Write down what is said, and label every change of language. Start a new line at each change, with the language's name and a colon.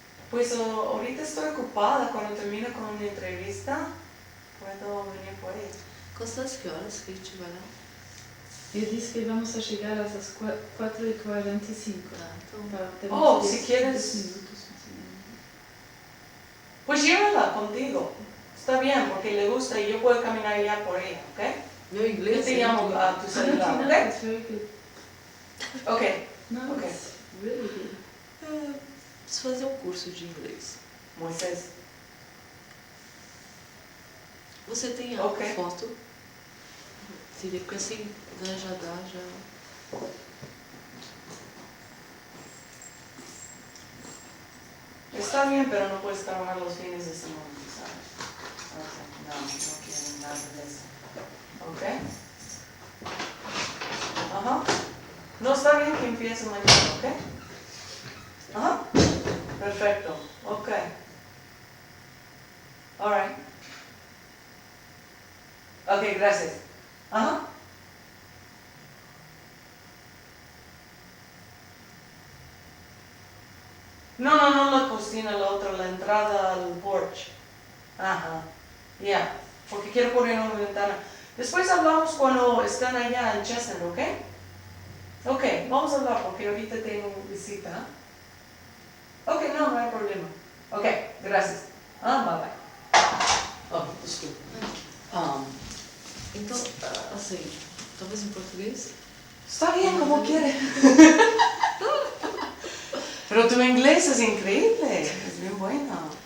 Spanish: Pues ahorita estoy ocupada. Cuando termine con mi entrevista, puedo venir por ahí.
Portuguese: Constância, que horas que a gente vai lá? Eu disse que vamos a chegar às 4h45.
Spanish: Oh, si quieres. Pues llévala contigo. Está bien, porque le gusta y yo puedo caminar ya por ella, ¿ok?
Portuguese: Meu inglês.
Spanish: Yo te llamo a tu celular, ¿ok?
English: It's very good. Ok. No, Okay. it's really good.
Portuguese: Preciso fazer um curso de inglês. Moisés. Você tem a Ok. foto? Seria porque assim já dá, já.
Spanish: Está bien, pero no puedes trabajar los fines de semana, ¿sabes? Okay. No quiero nada de eso. ¿Ok? Ajá. No, está bien que empiece mañana, ¿ok? Ajá. Perfecto. Ok.
English: Alright.
Spanish: Ok, gracias. Ajá. No, la cocina, la otra, la entrada al porch. Ajá. Ya. Porque quiero poner una ventana. Después hablamos cuando están allá en Chester, ¿ok? Ok, vamos a hablar porque ahorita tengo visita. Ok, no hay problema. Ok, gracias. Bye bye.
Portuguese: Oh, desculpa. Então, assim, talvez em português?
Spanish: Está bien, como quiere. Pero tu inglés es increíble, es bien bueno.